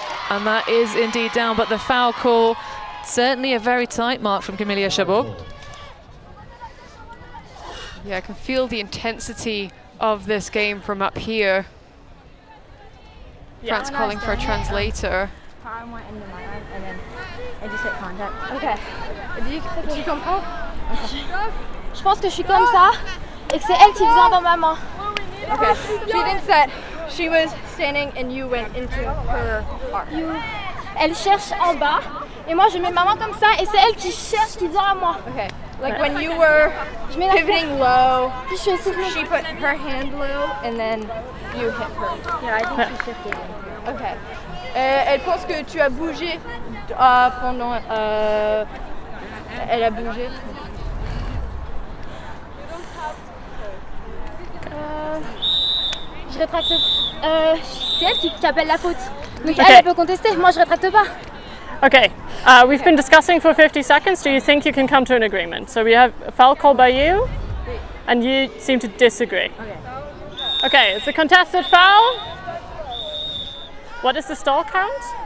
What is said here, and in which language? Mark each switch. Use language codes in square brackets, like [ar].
[en] And that is indeed down, but the foul call, certainly a very tight mark from Camilla Chabot. Yeah, I can feel the intensity of this game from up here. Yeah. France calling for a translator. And then I just hit contact. Okay. [fr] Tu comprends? Je pense que je suis comme ça et que c'est elle qui vient dans ma main. [en] Okay. She thinks that she was standing and you went into her arm. [fr] Elle cherche en bas et moi je mets ma main comme ça et c'est elle qui cherche qui vient à moi. [en] Okay. Like when you were pivoting low, she put her hand low and then you hit her. Yeah, I think she shifted. Okay. [fr] Elle pense que tu as bougé pendant... elle a bougé. Je rétracte. C'est elle qui appelle la faute. Donc elle peut contester, moi je rétracte pas. [en] Okay, we've been discussing for 50 seconds. Do you think you can come to an agreement? So we have a foul call by you, and you seem to disagree. Okay, it's a contested foul. What is the stall count?